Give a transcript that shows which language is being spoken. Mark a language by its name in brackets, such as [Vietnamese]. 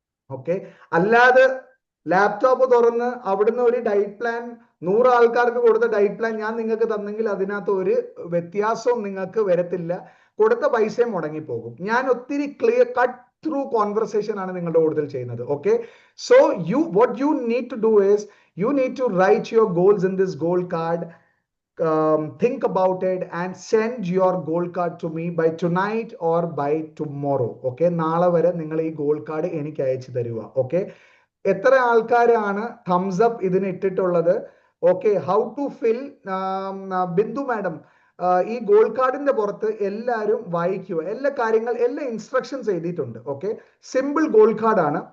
[Malayalam] Okay, അല്ലാതെ laptop തുറന്ന് അവിടുന്ന് ഒരു ഡയറ്റ് പ്ലാൻ 100 ആൾക്കാർക്ക് കൊടുത്ത ഡയറ്റ് പ്ലാൻ ഞാൻ നിങ്ങൾക്ക് തന്നെങ്കിൽ അതിനകത്ത് ഒരു വ്യത്യാസവും നിങ്ങൾക്ക് വരത്തില്ല. കൊടുത്ത പൈസയും മുടങ്ങിപ്പോകും. ഞാൻ ഒത്തിരി ക്ലിയർ കട്ട് ത്രൂ കോൺവെർസേഷൻ ആണ് നിങ്ങളുടെ കൂടുതൽ ചെയ്യുന്നത്. [English] Okay, so what you need to do is you need to write your goals in this goal card. Think about it and send your goal card to me by tonight or by tomorrow. [Malayalam] Okay, നാളെ വരെ നിങ്ങൾ ഈ goal card എനിക്ക് അയച്ചു തരുക. Okay, എത്ര ആൾക്കാരാണ് thumbs up ഇതിന് ഇട്ടിട്ടുള്ളത്? Okay, [English] how to fill, [Malayalam] Bindu madam ഈ ഗോൾ കാർഡിന്റെ പുറത്ത് എല്ലാവരും വായിക്കുക. എല്ലാ ഇൻസ്ട്രക്ഷൻസ് എഴുതിയിട്ടുണ്ട്. ഓക്കെ, സിമ്പിൾ ഗോൾ കാർഡ് ആണ്.